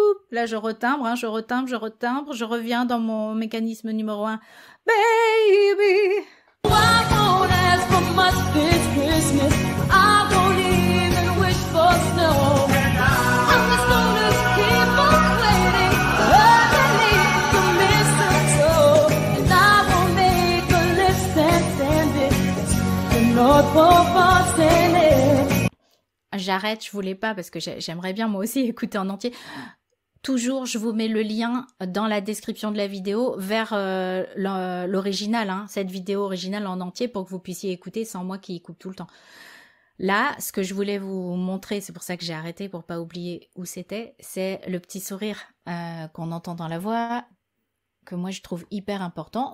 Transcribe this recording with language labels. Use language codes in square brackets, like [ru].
[fr] Là, je retimbre, je reviens dans mon mécanisme numéro 1. [en] Baby! I won't ask for much this Christmas. I won't even wish for snow. I'm just gonna keep on waiting underneath the mistletoe. And I won't make a list and send it to North Pole for sending. [fr] J'arrête, je voulais pas parce que j'aimerais bien moi aussi écouter en entier. Toujours, je vous mets le lien dans la description de la vidéo vers l'original, cette vidéo originale en entier pour que vous puissiez écouter sans moi qui coupe tout le temps. Là, ce que je voulais vous montrer, c'est pour ça que j'ai arrêté pour pas oublier où c'était, c'est le petit sourire qu'on entend dans la voix, que moi je trouve hyper important.